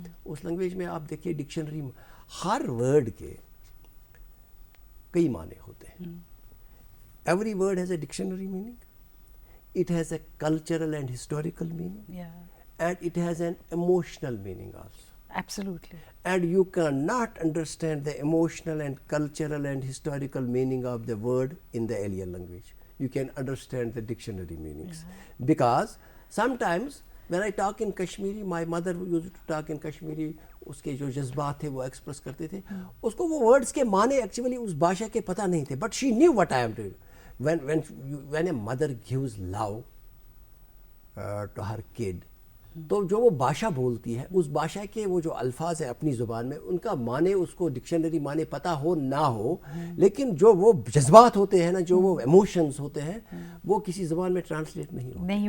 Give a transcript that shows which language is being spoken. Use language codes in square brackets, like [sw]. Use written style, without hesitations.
[ur] اس language میں آپ دیکھیے ڈکشنری میں ہر ورڈ کے کئی معنی ہوتے ہیں. [en] Every word has a dictionary meaning. It has a cultural and historical meaning. And it has an emotional meaning also. Absolutely. And you cannot understand the emotional and cultural and historical meaning of the word in the alien language. You can understand the dictionary meanings. Because sometimes when I talk in Kashmiri, my mother used to talk in Kashmiri, [ur] اس کے جو جذبات تھے وہ express کرتے تھے, اس کو وہ words کے معنی ایکچولی اس بھاشا کے پتہ نہیں تھے, [en] but she knew what I am doing. When a mother gives love to her kid, [ur] تو جو وہ بھاشا بولتی ہے, اس بھاشا کے وہ جو الفاظ ہیں اپنی زبان میں, ان کا معنی اس کو ڈکشنری معنی پتہ ہو نہ ہو, لیکن جو وہ جذبات ہوتے ہیں نا, جو وہ ایموشنز ہوتے ہیں, وہ کسی زبان میں ٹرانسلیٹ نہیں